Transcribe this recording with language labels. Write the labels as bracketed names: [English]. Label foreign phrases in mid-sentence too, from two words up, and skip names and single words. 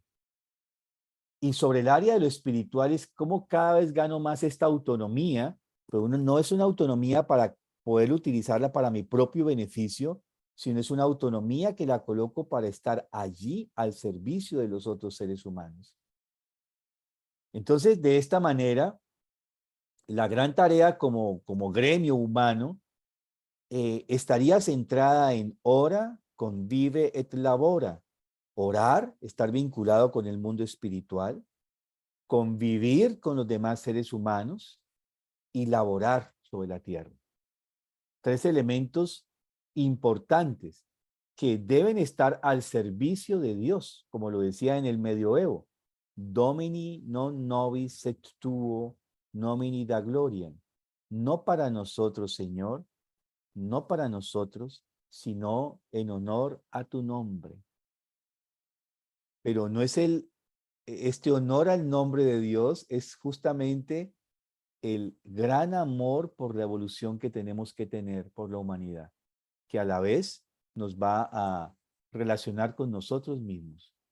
[Spanish] Y sobre el área de lo espiritual es cómo cada vez gano más esta autonomía, pero no es una autonomía para poder utilizarla para mi propio beneficio, sino es una autonomía que la coloco para estar allí al servicio de los otros seres humanos. Entonces, de esta manera, la gran tarea como gremio humano estaría centrada en [Latin] ora, convive et labora. [Spanish] Orar, estar vinculado con el mundo espiritual, convivir con los demás seres humanos y laborar sobre la tierra. Tres elementos importantes que deben estar al servicio de Dios, como lo decía en el medioevo. [Latin] Domini non nobis sed tuo nomini da gloriam. [Spanish] No para nosotros, Señor, no para nosotros, sino en honor a tu nombre. Pero no es este honor al nombre de Dios, es justamente el gran amor por la evolución que tenemos que tener por la humanidad, que a la vez nos va a relacionar con nosotros mismos.